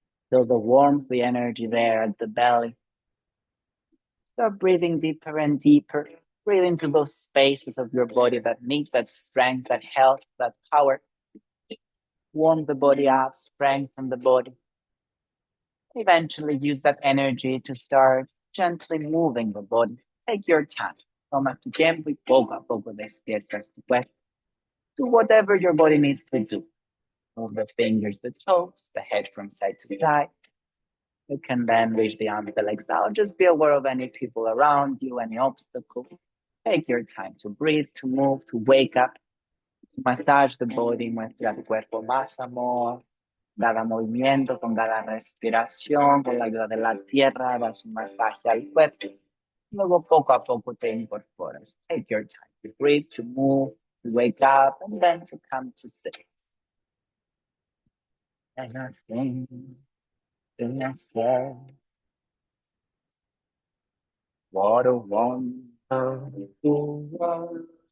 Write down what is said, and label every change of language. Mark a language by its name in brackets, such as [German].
[English] Feel the warmth, the energy there at the belly. Start breathing deeper and deeper. Breathe into those spaces of your body that need that strength, that health, that power. Warm the body up, strengthen the body. Eventually use that energy to start gently moving the body. Take your time. [Spanish] Toma tu tiempo y poco a poco despiertas tu cuerpo. [English] Do whatever your body needs to do. Move the fingers, the toes, the head from side to side. You can then reach the arms, the legs out. Just be aware of any people around you, any obstacles. Take your time to breathe, to move, to wake up, to massage the body, [Spanish] muestra tu cuerpo más amor. Cada movimiento, con cada respiración, con la ayuda de la tierra, das un masaje al cuerpo. Luego poco a poco te incorporas. [English] Take your time to breathe, to move, to wake up, and then to come to sit. And I think to myself, what a wonderful world.